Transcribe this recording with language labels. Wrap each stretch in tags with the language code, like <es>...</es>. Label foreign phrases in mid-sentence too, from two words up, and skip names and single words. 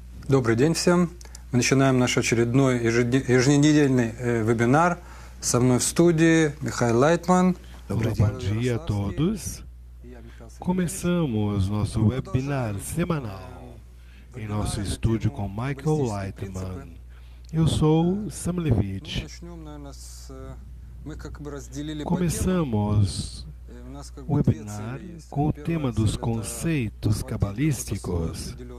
<ru>Добрый день всем. Мы начинаем наш очередной еженедельный вебинар. Со мной в студии Михаил Лайтман.</ru> <pt>Bom dia a todos. Começamos nosso webinar semanal em nosso estúdio com Michael Leitman. Eu sou Sam Levitch. Começamos o webinar com o tema dos conceitos cabalísticos.</pt>